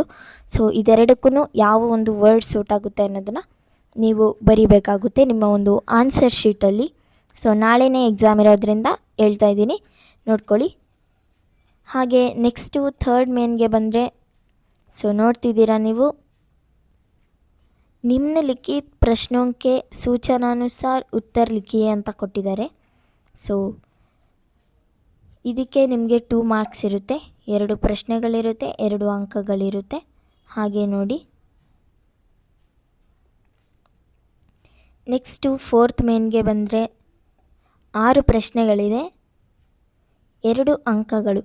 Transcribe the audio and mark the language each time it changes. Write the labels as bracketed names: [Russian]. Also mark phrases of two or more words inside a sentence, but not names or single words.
[Kannada] ಸೊ ಇದೆರಡಕ್ಕೂ ಯಾವ ಒಂದು ವರ್ಡ್ ಸೂಟ್ ಆಗುತ್ತೆ ಅನ್ನೋದನ್ನು ನೀವು ಬರೀಬೇಕಾಗುತ್ತೆ ನಿಮ್ಮ ಒಂದು [English] answer sheetಅಲ್ಲಿ. [Kannada] ಸೊ ನಾಳೆನೇ ಎಕ್ಸಾಮ್ ಇರೋದ್ರಿಂದ ಹೇಳ್ತಾ ಇದ್ದೀನಿ, ನೋಡ್ಕೊಳ್ಳಿ. ಹಾಗೆ [English] next third [Kannada] ಮೇನ್ಗೆ ಬಂದರೆ, ಸೊ ನೋಡ್ತಿದ್ದೀರಾ ನೀವು, [Hindi] निम्नलिखित प्रश्नों के सूचनानुसार उत्तर लिखिए [Kannada] ಅಂತ ಕೊಟ್ಟಿದ್ದಾರೆ. ಸೊ ಇದಕ್ಕೆ ನಿಮಗೆ 2 ಮಾರ್ಕ್ಸ್ ಇರುತ್ತೆ, 2 ಪ್ರಶ್ನೆಗಳಿರುತ್ತೆ, 2 ಅಂಕಗಳಿರುತ್ತೆ. ಹಾಗೆ ನೋಡಿ. ನೆಕ್ಸ್ಟು 4th ಮೇನ್ಗೆ ಬಂದರೆ 6 ಪ್ರಶ್ನೆಗಳಿದೆ, 2 ಅಂಕಗಳು.